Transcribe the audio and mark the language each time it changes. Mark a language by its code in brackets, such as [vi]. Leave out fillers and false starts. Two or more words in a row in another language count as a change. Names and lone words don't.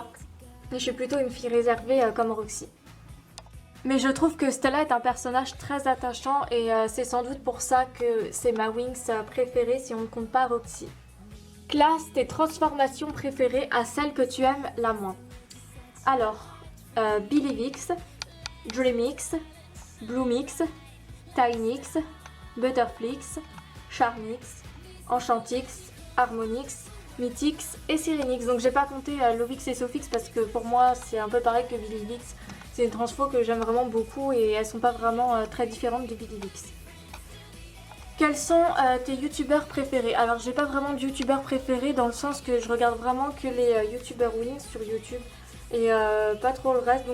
[fr] Et je suis plutôt une fille réservée comme Roxy. Mais je trouve que Stella est un personnage très attachant et c'est sans doute pour ça que c'est ma Wings préférée si on ne compte pas Roxy. Classe tes transformations préférées à celles que tu aimes la moins. Alors, Billivix, Dreamix, Bloomix, Tinix, Butterflix, Charmix, Enchantix, Harmonix, Mythix et Syrinix. Donc j'ai pas compté Lovix et Sophix parce que pour moi c'est un peu pareil que Billivix. C'est une transfo que j'aime vraiment beaucoup et elles sont pas vraiment très différentes de Billivix. Quels sont tes youtubeurs préférés? Alors j'ai pas vraiment de youtubeurs préférés dans le sens que je regarde vraiment que les youtubeurs Wings sur YouTube et pas trop le reste.